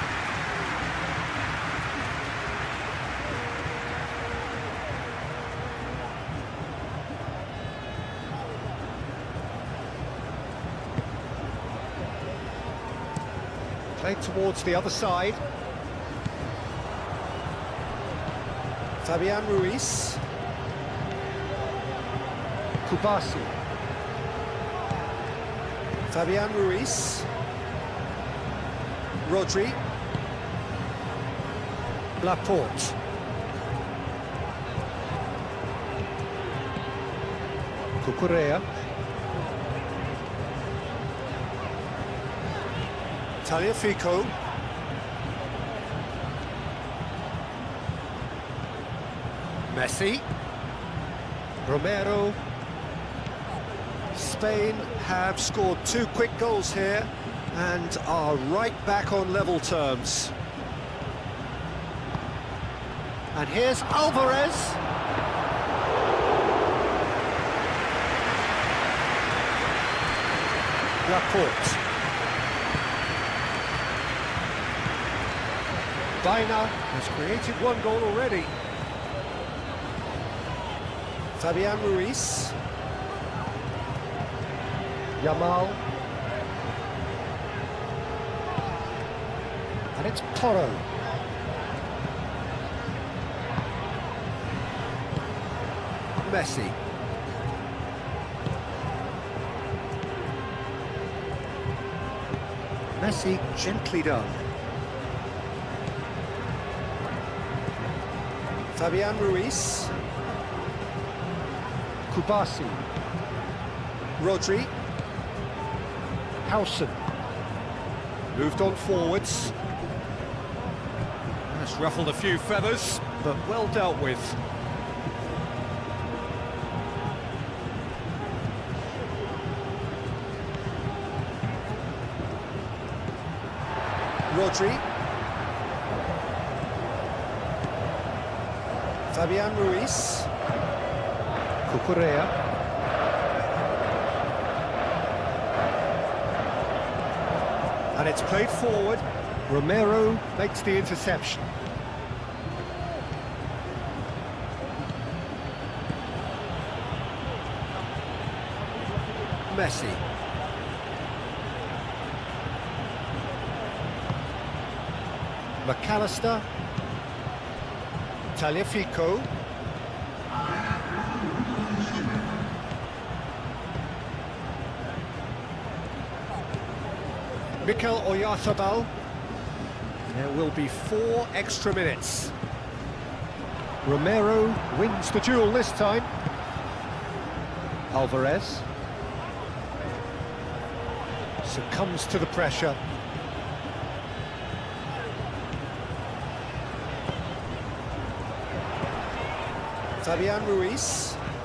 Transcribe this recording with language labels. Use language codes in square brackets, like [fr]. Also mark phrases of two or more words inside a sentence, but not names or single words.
[en] Played towards the other side. Fabian Ruiz. Kubasi. Fabian Ruiz. Rodri. Laporte. Cucurella. Tagliafico. Messi. Romero. Spain have scored 2 quick goals here and are right back on level terms. And here's Alvarez. Laporte. Baina has created 1 goal already. Fabian Ruiz. Yamal. And it's Toro. Messi. Messi gently done. Fabian Ruiz. Kubasi. Rodri. Howson. Moved on forwards. That's ruffled a few feathers, but well dealt with. Rodri. Fabian Ruiz. Cucurella. And it's played forward. Romero makes the interception. Messi. McAllister. Tagliafico. Mikel Oyarzabal. There will be 4 extra minutes. Romero wins the duel this time. Alvarez succumbs to the pressure. Fabian Ruiz.